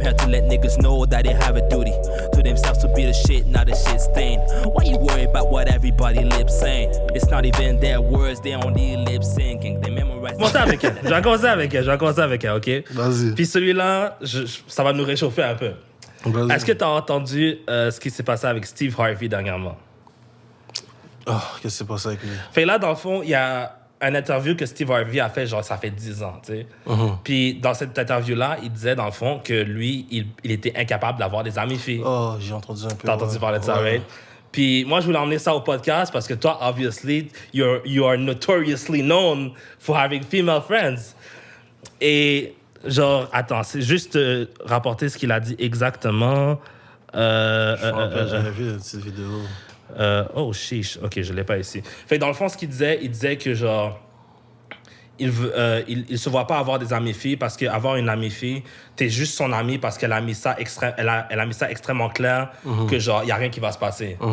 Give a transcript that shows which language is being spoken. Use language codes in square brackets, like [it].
[en] let niggas know that they have a duty to themselves to be the shit, not the shit stain. Why you worry about what everybody lip saying? It's not even their words, they only lip syncing. They memorize. [fr] Je vais commencer avec elle, ok? Vas-y. Puis celui-là, ça va nous réchauffer un peu. Vas-y. Est-ce que tu as entendu ce qui s'est passé avec Steve Harvey dernièrement? Oh, qu'est-ce qui s'est passé avec lui? Fait là, dans le fond, il y a une interview que Steve Harvey a fait, genre, ça fait 10 ans, tu sais. Puis dans cette interview-là, il disait, dans le fond, que lui, il était incapable d'avoir des amis filles. Oh, j'ai entendu un peu. T'as entendu parler de ça, right? Puis moi, je voulais emmener ça au podcast parce que toi, obviously, [en] you are notoriously known for having female friends. [fr] Et genre, attends, c'est juste rapporter ce qu'il a dit exactement. J'avais vu cette vidéo. Oh, chiche. OK, je l'ai pas ici. Fait que dans le fond, ce qu'il disait, il disait que genre, il se voit pas avoir des amies filles parce qu'avoir une amie fille, t'es juste son amie parce qu'elle a mis ça elle a mis ça extrêmement clair que genre, y a rien qui va se passer.